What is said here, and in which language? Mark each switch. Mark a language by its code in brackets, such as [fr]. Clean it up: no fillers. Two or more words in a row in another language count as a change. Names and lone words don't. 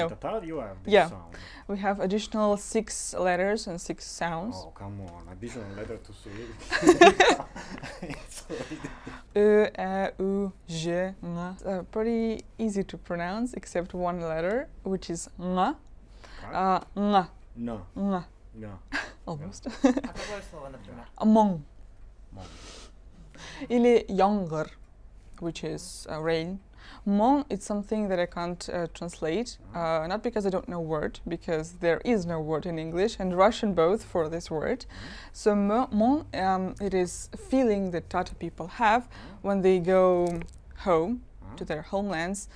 [en] In Tatar, you have this Yeah. sound. we have additional 6 letters and 6 sounds. Oh, come on, additional letter to Cyrillic. It's E, U, J, Ng. Pretty easy to pronounce, except one letter, which is Ng. Ng. No, Ng. no. Almost. [ru] А какое слово, например? [en] Mong. Mong. [ru] Или Yangır, [en] which is rain. Mong, it's something that I can't translate, not because I don't know word, because there is no word in English and Russian both for this word. So Mong, it is a feeling that Tatar people have when they go home to their homelands.